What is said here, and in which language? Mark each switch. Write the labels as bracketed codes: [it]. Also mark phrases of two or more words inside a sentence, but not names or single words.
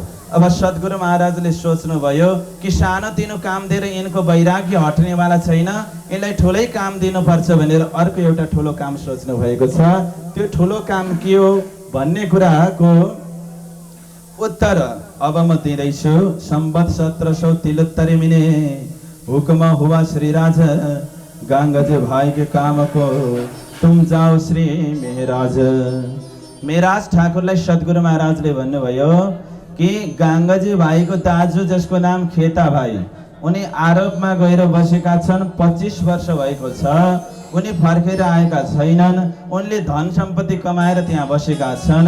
[ne] अब सद्गुरु महाराजले सोच्नुभयो कि सानोतिनो काम दिएर यिनको वैराग्य हट्नेवाला छैन, यसलाई ठुलै काम दिनुपर्छ भनेर अर्को एउटा ठुलो काम सोच्नु भएको छ। त्यो ठुलो काम के हो भन्ने कुराको उत्तर अब म दिँदैछु। [hi] संवत 1773 मिने हुक्म हुआ श्री राज, गांगज भाई के काम को तुम जाओ श्री मेहराज। [ne] मेहराज ठाकुरलाई सद्गुरु महाराजले भन्नुभयो कि गांगजी भाइको दाजु जसको नाम खेता भाइ, उनी आरोपमा गएर बसेका छन्, 25 वर्ष भएको छ, उनी फर्केर आएका छैनन्, उनले धन सम्पत्ति कमाएर त्यहाँ बसेका छन्।